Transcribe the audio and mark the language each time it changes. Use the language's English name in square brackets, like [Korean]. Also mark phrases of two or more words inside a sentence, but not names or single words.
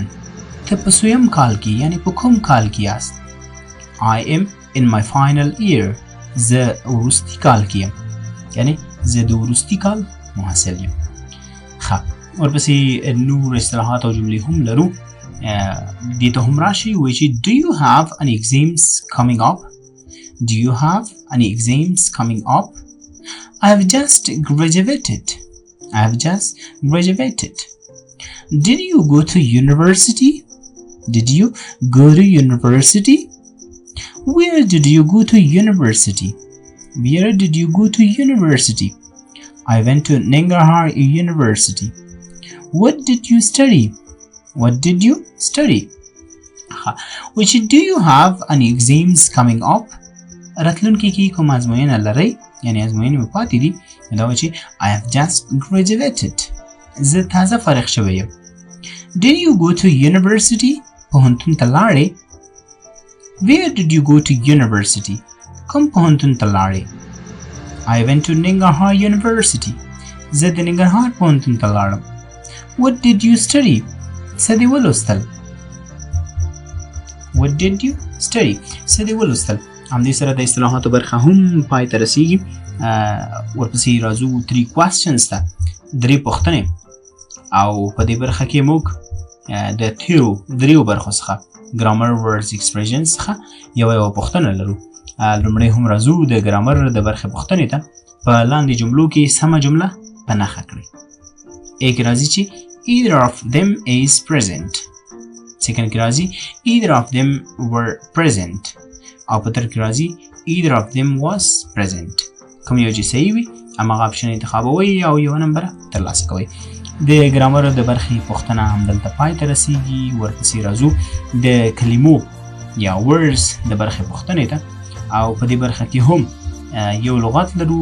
[Pashto] ته په څویم کال کې یعنی په کوم کال کې یاست؟ [English] I am in my final year. [Pashto] زه وروستي کال کې یم یعنی زه د وروستي کال محصل یم. ښه ورپسې نور اصطلاحات او جملې هم لرو. دې ته هم راشي وایي چې [English] Do you have any exams coming up? Do you have any exams coming up? I have just graduated. I have just graduated. Did you go to university? Did you go to university? Where did you go to university? Where did you go to university? I went to Nangarhar University. What did you study? What did you study? Which do you have any exams coming up? [Pashto] راتلونکي کې کوم ازموینه لرئ یعنی ازموینې مو پاتې دي دا وایي چې [English] I have just graduated. [Pashto] زه تازه فارغ شوی یم. [English] Did you go to university? [Pashto] پوهنتون ته لاړې؟ [English] Where did you go to university? [Pashto] کوم پوهنتون ته لاړې؟ [English] I went to Nangarhar University. [Pashto] زه د ننګرهار پوهنتون ته لاړم. [English] What did you study? [Pashto] څه دې ولوستل؟ [English] What did you study? [Pashto] څه دې ولوستل؟ همدې سره د اصطلاحاتو برخه هم پای ته رسیږي. ورپسې راځو 3 questions ته 3 پوښتنې او په دې برخه کې موږ د تیرو 3 برخو څخه [English] grammar words expressions [Pashto] څخه یو پوښتنه لرو. لومړی هم راځو د ګرامر د برخې پوښتنې ته. په لاندې جملو کې سمه جمله په نښه کړئ. A کې راځي چې [English] either of them is present. [Pashto] سیکنډ کې راځي [English] either of them were present. [Pashto] او په تر کې راځي [English] either of them was present. [Pashto] کوم یو چې صحیح وي هماغه اپشن انتخابوئ او یو نمبر ترلاسه کوئ. د ګرامر د برخې پوښتنه همدلته پای ته رسیږي. ورپسې راځو د کلمو یا words د برخې پوښتنې ته او په دې برخه کې هم یو لغت لرو.